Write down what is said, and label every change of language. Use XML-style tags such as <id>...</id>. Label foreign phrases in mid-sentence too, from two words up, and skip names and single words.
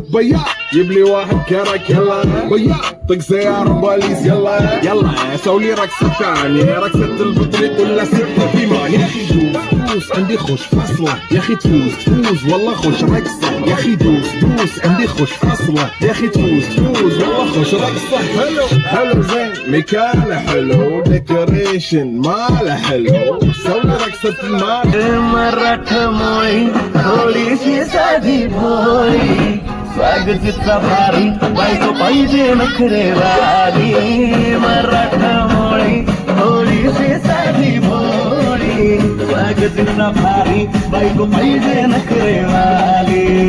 <ar>بياض جيب لي واحد كرك يلا بياض طق سياره بوليس يلا يلا سوي لي رقصه ثانيه رقصه البطريق ولا ستة ثمان يا اخي دوس عندي خوش فصله يا اخي تفوز والله خوش رقصه يا اخي دوس عندي خوش فصله يا اخي تفوز والله خوش رقصه حلو زين مكانه حلو ديكوريشن ماله حلو سوي رقصه المال</ar> <mr>मराठ मोळी थोडीशी साधी भोळी स्वागतीचा भारी बायको पाहिजे नखरेवाली मराठ मोळी थोडीशी साधी भोळी स्वागतीचा भारी बायको पाहिजे नखरेवाली</mr>